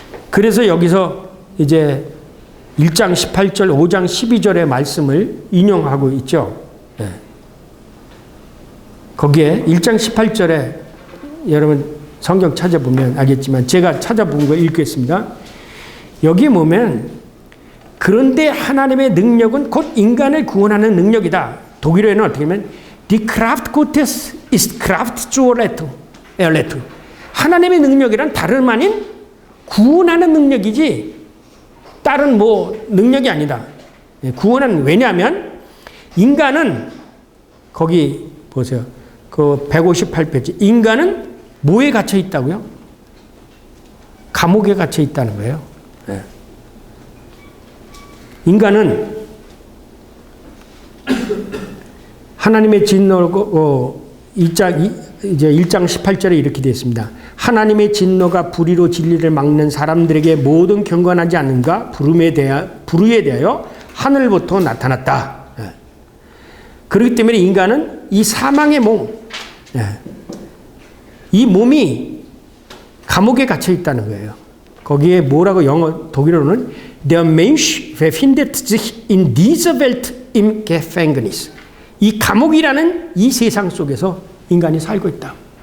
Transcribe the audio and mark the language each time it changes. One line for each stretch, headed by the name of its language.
Korean: 그래서 여기서 이제 1장 18절, 5장 12절의 말씀을 인용하고 있죠. 거기에 1장 18절에 여러분 성경 찾아보면 알겠지만 제가 찾아본 거 읽겠습니다. 여기에 보면 그런데 하나님의 능력은 곧 인간을 구원하는 능력이다. 독일어에는 어떻게 하면
German: Die Kraft Gottes ist Kraft zur Errettung.
Korean: 하나님의 능력이란 다름 아닌 구원하는 능력이지 다른 능력이 아니다. 구원은 왜냐하면 인간은 거기 보세요. 그 158페이지. 인간은 뭐에 갇혀 있다고요? 감옥에 갇혀 있다는 거예요. 인간은 하나님의 진노고 1장 18절에 이렇게 되어 있습니다. 하나님의 진노가 불의로 진리를 막는 사람들에게 모든 경건하지 않는가 부르에 대하여 하늘부터 나타났다. 그렇기 때문에 인간은 이 사망의 몸, 이 몸이 감옥에 갇혀 있다는 거예요. 거기에 뭐라고 영어 독일어로는
German: Der Mensch befindet sich in dieser Welt im Gefängnis.
Korean: 이 감옥이라는 이 세상 속에서 인간이 살고 있다.